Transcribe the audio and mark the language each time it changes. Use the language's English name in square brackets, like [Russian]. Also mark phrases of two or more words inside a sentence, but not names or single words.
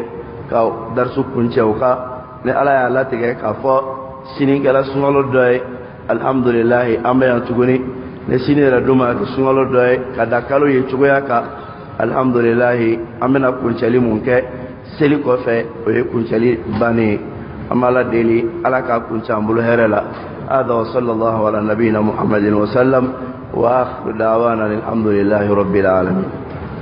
[Bambara] ka darisu kuncɛ o kan ni ala y'a latigɛ k'a fɔ sini kɛra sunkalo dɔ ye alhamdulilahi an bɛ yan tuguni ni sini yɛrɛ dun ma kɛ sunkalo dɔ ye ka da kalo ye cogoya kan alhamdulilahi an bɛna kuncɛli mun kɛ seli kɔfɛ o ye kuncɛli bannen ye an b'a la deli ala k'a kuncɛ an bolo hɛrɛ la [Arabic] هذا وصلى الله على نبينا محمد وسلم وآخر دعوانا الحمد لله رب العالمين